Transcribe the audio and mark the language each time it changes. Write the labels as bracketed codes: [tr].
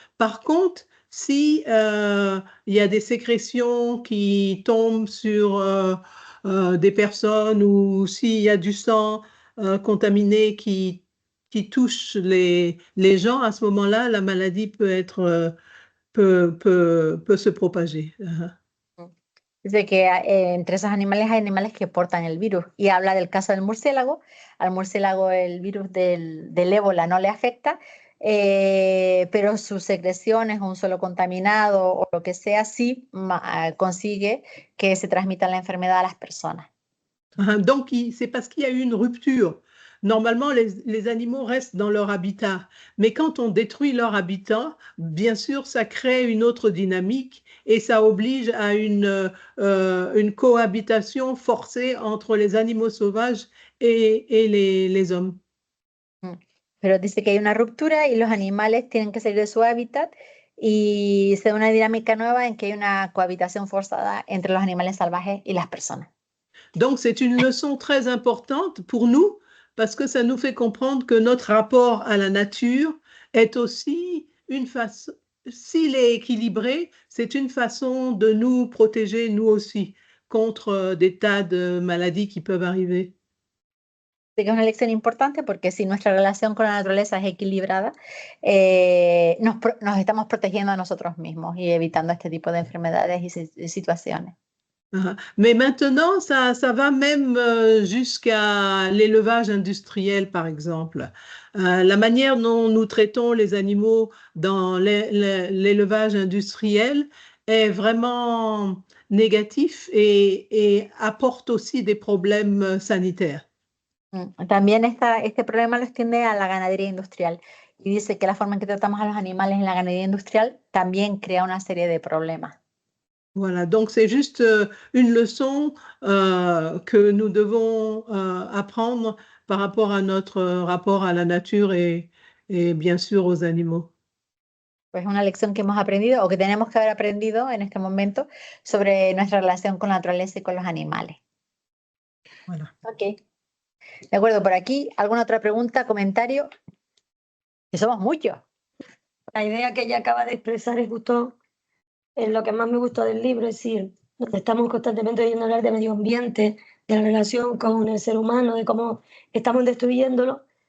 [fr] Par contre, si il y a des sécrétions qui tombent sur des personnes ou s'il y a du sang contaminé qui touche les gens, à ce moment-là, la maladie peut se propager. [es] Dice que entre esos animales hay animales que portan el virus y habla del caso del murciélago. Al murciélago el virus del ébola no le afecta, pero sus secreciones, un suelo contaminado o lo que sea, sí consigue que se transmita la enfermedad a las personas. [fr] Donc, c'est parce qu'il y a eu une rupture. Normalement, les animaux restent dans leur habitat, mais quand on détruit leur habitat, bien sûr, ça crée une autre dynamique et ça oblige à une cohabitation forcée entre les animaux sauvages et les hommes. [es] Pero dice que hay una ruptura y los animales tienen que salir de su hábitat y se da una dinámica nueva en que hay una cohabitación forzada entre los animales salvajes y las personas. [fr] Donc, c'est une leçon très importante pour nous parce que ça nous fait comprendre que notre rapport à la nature est aussi une façon, s'il est équilibré, c'est une façon de nous protéger, nous aussi, contre des tas de maladies qui peuvent arriver. [es] Es una lección importante porque si nuestra relación con la naturaleza es equilibrada, nos estamos protegiendo a nosotros mismos y evitando este tipo de enfermedades y situaciones. [fr] Mais maintenant, ça va même jusqu'à l'élevage industriel, par exemple. La manière dont nous traitons les animaux dans l'élevage industriel est vraiment négatif et apporte aussi des problèmes sanitaires. [es] También este problema lo extiende a la ganadería industrial y dice que la forma en que tratamos a los animales en la ganadería industrial también crea una serie de problemas. [fr] Voilà, donc c'est juste une leçon que nous devons apprendre par rapport à notre rapport à la nature et bien sûr aux animaux. [es] Pues una lección que hemos aprendido o que tenemos que haber aprendido en este momento sobre nuestra relación con la naturaleza y con los animales. Voilà. Ok. De acuerdo, por aquí, ¿alguna otra pregunta, comentario? Que somos muchos. La idea que ella acaba de expresar es justo lo que más me gustó del libro, es decir, donde estamos constantemente oyendo hablar de medio ambiente, de la relación con el ser humano, de cómo estamos destruyéndolo.